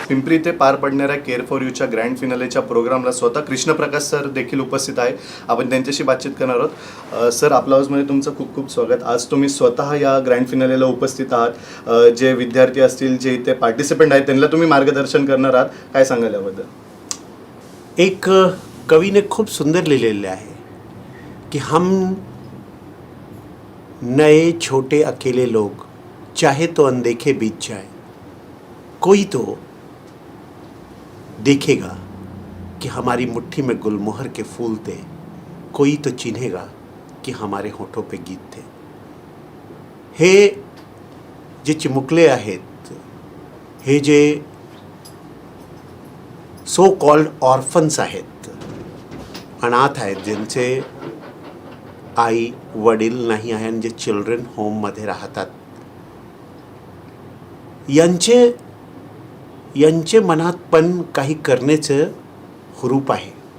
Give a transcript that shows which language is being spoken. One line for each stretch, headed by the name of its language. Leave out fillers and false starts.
Marathi: पिंपरी ते पार पडणाऱ्या केअर फॉर यूच्या ग्रँड फिनालेच्या प्रोग्रामला स्वतः कृष्णप्रकाश सर देखील उपस्थित आहे. आपण त्यांच्याशी बातचीत करणार आहोत. सर, आपल्या हाऊसमध्ये तुमचं खूप खूप स्वागत. आज तुम्ही स्वतः या ग्रँड फिनालेला उपस्थित आहात. जे विद्यार्थी असतील, जे इथे पार्टिसिपंट आहेत, त्यांना तुम्ही मार्गदर्शन करणार आहात. काय सांगाल याबद्दल? एक कवी ने खूप सुंदर लिहिलेले आहे की
Hindi: हम नए छोटे अकेले लोग चाहे तो अनदेखे बीत जाए, कोई तो देखेगा कि हमारी मुट्ठी में गुलमोहर के फूल थे, कोई तो चिन्हेगा कि हमारे होठों पे गीत थे.
Marathi: हे जे चिमुकले आहेत, हे जे सो कॉल्ड ऑर्फन्स आहेत, अनाथ आहेत, ज्यांचे आई वडील नाही आहे आणि जे चिल्ड्रन होममध्ये राहतात, यांचे मनात पण काही करण्याचं हुरूप आहे.